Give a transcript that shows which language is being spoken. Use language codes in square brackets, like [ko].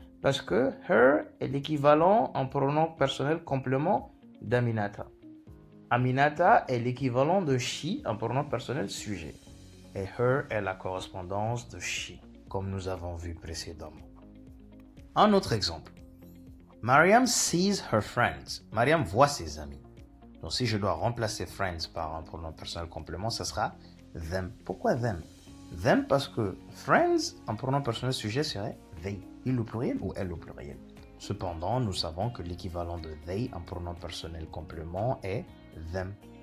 [fr] Parce que her est l'équivalent en pronom personnel complément d'Aminata. Aminata est l'équivalent de she en pronom personnel sujet. Et her est la correspondance de she, comme nous avons vu précédemment. Un autre exemple. [en] Mariam sees her friends. [fr] Mariam voit ses amis. Donc si je dois remplacer friends par un pronom personnel complément, ce sera them. Pourquoi them? Them parce que friends, en pronom personnel sujet, serait they. Il au pluriel ou elle au pluriel. Cependant, nous savons que l'équivalent de they en pronom personnel complément est them.